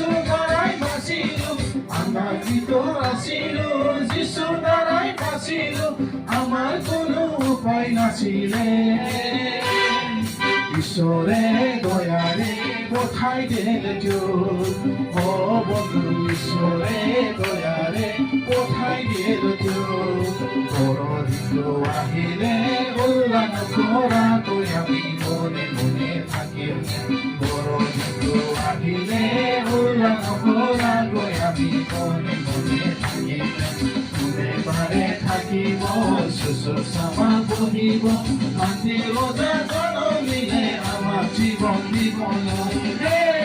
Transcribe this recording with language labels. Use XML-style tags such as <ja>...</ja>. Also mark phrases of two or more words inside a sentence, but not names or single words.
<bn>দ্বারাই বাঁচিলো আমরা ভিতর আসিলো যিশু দ্বারাই বাঁচিলো আমার কোনো উপায় নাছিলে</bn> <as>ঈশ্বরে দয়ারে পঠাই দিলে ও বন্ধু ঈশ্বরে দয়ারে পঠাই দিলে বড়দিনটো আহিলে উল্লাস কৰাকৈ আমি মনে মনে থাকিম বড়দিনটো আহিলে উল্লাস কৰাকৈ আমি মনে মনে থাকিম কোনে পাৰে থাকিব শুশ্ৰূষা বহিব শান্তি ৰজা জনমিলে আমাক জীৱন দিবলৈ</as>